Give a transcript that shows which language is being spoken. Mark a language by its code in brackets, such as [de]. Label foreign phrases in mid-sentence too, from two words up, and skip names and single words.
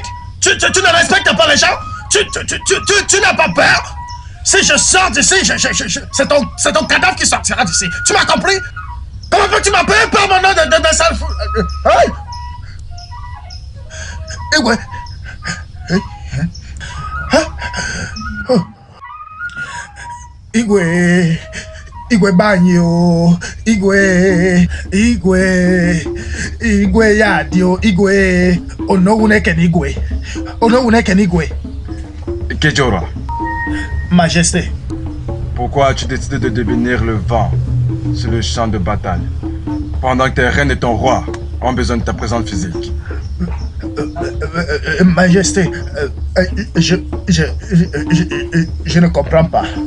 [fr] Tu ne respectes pas les gens? Tu n'as pas peur? Si je sors d'ici, c'est ton cadavre qui sortira d'ici. Tu m'as compris? Comment peux-tu m'appeler par mon nom de sale fou? Hey! Eh ouais. [ig] Igwe, Igwe banyo, Igwe yadio, Igwe, Onowuneken Igwe. [fr] Kejora, Majesté, pourquoi as-tu décidé de devenir le vent sur le champ de bataille pendant que tes reines et ton roi ont besoin de ta présence physique? Majesté, je ne comprends pas.